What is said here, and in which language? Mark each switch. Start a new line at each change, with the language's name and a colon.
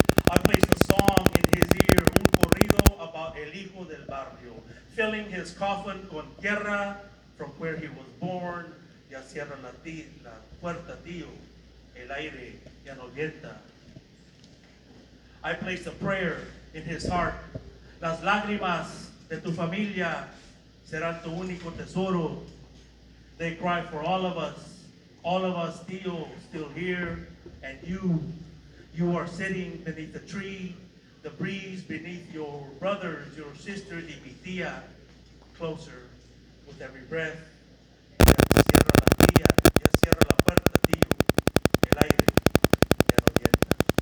English: I placed a song in his ear,
Spanish: un corrido
English: about
Spanish: el hijo del barrio,
English: filling his coffin
Spanish: con tierra
English: from where he was born.
Spanish: Ya cierra la puerta, tío. El aire ya no alienta.
English: I placed a prayer in his heart.
Spanish: Las lágrimas de tu familia serán tu único tesoro.
English: They cry for all of us, tío, still here, and you are sitting beneath the tree, the breeze beneath your brothers, your sisters,
Spanish: y mi tía,
English: closer with every breath.
Spanish: Ya cierra la tía, ya cierra la puerta, tío, el aire ya no alienta.